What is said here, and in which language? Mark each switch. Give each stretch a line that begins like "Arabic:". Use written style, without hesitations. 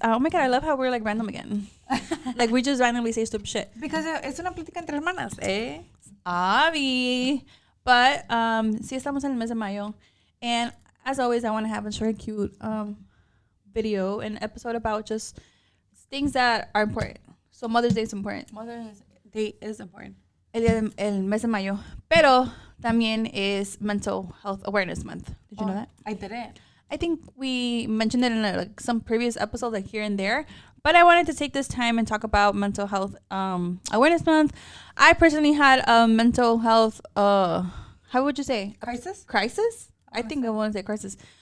English: Oh my God, I love how we're like random again. Like we just randomly say stupid shit. Because
Spanish: es una plática entre hermanas, eh? Avi.
English: But
Spanish: sí estamos en el mes de mayo,
English: and as always, I want to have a short, cute video and episode about just things that are important. So Mother's Day is important. Mother's Day is important.
Spanish: El mes de mayo. Pero también es Mental Health Awareness Month.
English: Did you know that? I didn't. I think we mentioned it in like some previous episodes, like here and there. But I wanted to take this time and talk about Mental Health Awareness Month. I personally had a mental health, how would you say? Crisis? I think I want to say crisis.